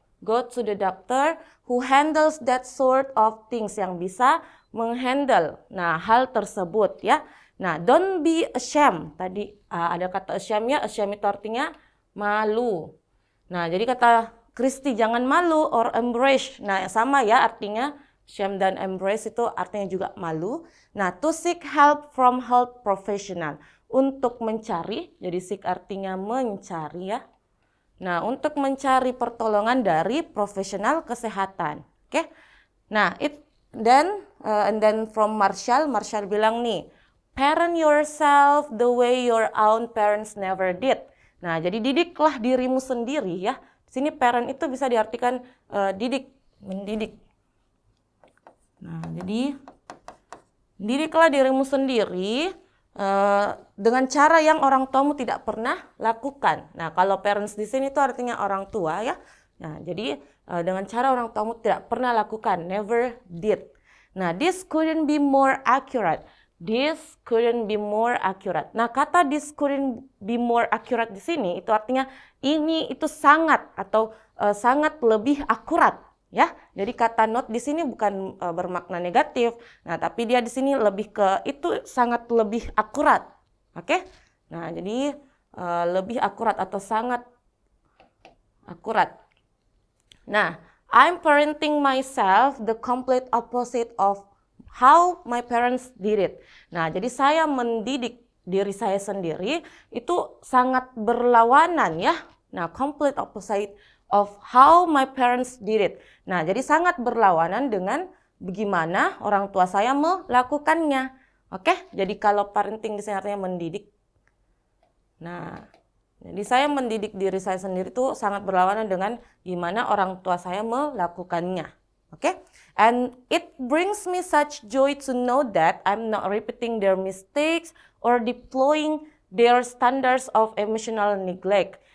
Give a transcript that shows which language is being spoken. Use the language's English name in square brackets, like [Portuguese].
[English] Go to the doctor who handles that sort of things, [Indonesian] yang bisa menghandle nah hal tersebut ya. Nah, [English] don't be ashamed. [Indonesian] Tadi ada kata ashamed ya. Ashamed itu artinya malu. Nah, jadi kata Christy jangan malu or embrace. Nah, sama ya artinya shame dan embrace itu artinya juga malu. [English] Nah, to seek help from health professional. [Indonesian] Untuk mencari, jadi seek artinya mencari ya. Nah, untuk mencari pertolongan dari profesional kesehatan. [English] Oke. Nah, and then from Marshall [Indonesian] bilang nih, [English] Parent yourself the way your own parents never did. [Indonesian] Nah, jadi didiklah dirimu sendiri ya. Di sini parent itu bisa diartikan didik, mendidik. Nah, jadi didiklah dirimu sendiri dengan cara yang orang tuamu tidak pernah lakukan. Nah, kalau parents di sini itu artinya orang tua ya. Nah, jadi dengan cara orang tuamu tidak pernah lakukan, [English] never did. Nah, this couldn't be more accurate. This couldn't be more accurate. [Indonesian] Nah, kata [English] this couldn't be more accurate [Indonesian] di sini itu artinya ini itu sangat atau sangat lebih akurat, ya. Jadi kata not di sini bukan bermakna negatif. Nah, tapi dia di sini lebih ke itu sangat lebih akurat. Oke? Nah, jadi lebih akurat atau sangat akurat. [English] Nah, I'm parenting myself the complete opposite of how my parents did it. [Indonesian] Nah, jadi saya mendidik diri saya sendiri itu sangat berlawanan ya. [English] Nah, complete opposite of how my parents did it. [Indonesian] Nah, jadi sangat berlawanan dengan bagaimana orang tua saya melakukannya. Oke, jadi kalau parenting di sini artinya mendidik. Nah, jadi saya mendidik diri saya sendiri itu sangat berlawanan dengan gimana orang tua saya melakukannya. Oke? [English] And it brings me such joy to know that I'm not repeating their mistakes or deploying their standards of emotional neglect.